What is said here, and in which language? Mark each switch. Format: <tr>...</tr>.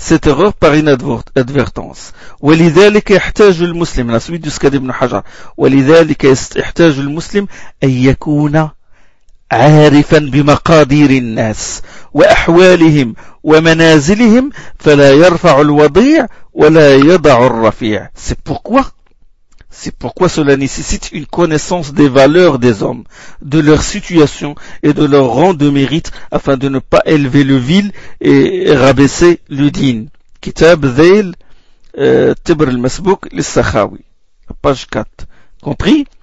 <fr>Il se peut qu'il ait commis cette erreur par inadvertance.</fr> <ar>ولذلك يحتاج المسلم</ar> <fr>la suite du Skadi ibn Hajar.</fr> <ar>ولذلك يحتاج المسلم أن يكون عارفا بمقادير الناس وأحوالهم ومنازلهم فلا يرفع الوضيع ولا يضع الرفيع.</ar> <fr>C'est pourquoi cela nécessite une connaissance des valeurs des hommes, de leur situation et de leur rang de mérite, afin de ne pas élever le vil et rabaisser le din. Kitab Zayl, Tibr al-Masbouk, les Sakhawi, page 4. Compris?</fr>